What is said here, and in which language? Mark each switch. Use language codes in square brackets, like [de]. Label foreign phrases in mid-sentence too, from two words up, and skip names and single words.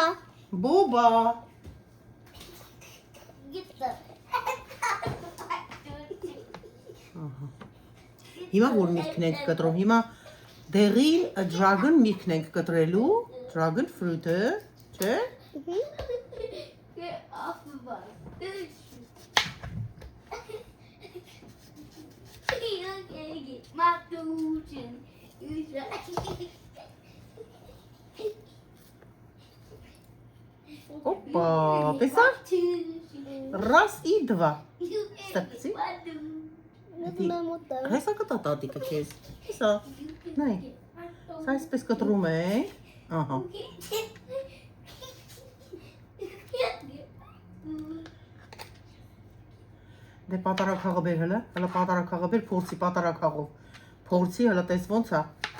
[hy] Բոբա։ Հիմա որ միրգն ենք կտրում, հիմա դեղին dragon միրգն ենք կտրելու, [en] dragon fruit- [hy] ը, չէ՞։ [en] Get off of us. You're gonna get my douche. Опа, [hy] տեսա՞ր։ [ru] Раз и два։ [hy] Ստացի։ Հեսա կտա տատիկը քեզ։ Հեսա։ Նայ։ Սա այսպես կտրում ենք։ Ահա։ Դե պատարակաղը բեր հլը, հլը պատարակաղը բեր, փորձի պատարակաղով, փորձի հլը տես ոնց է։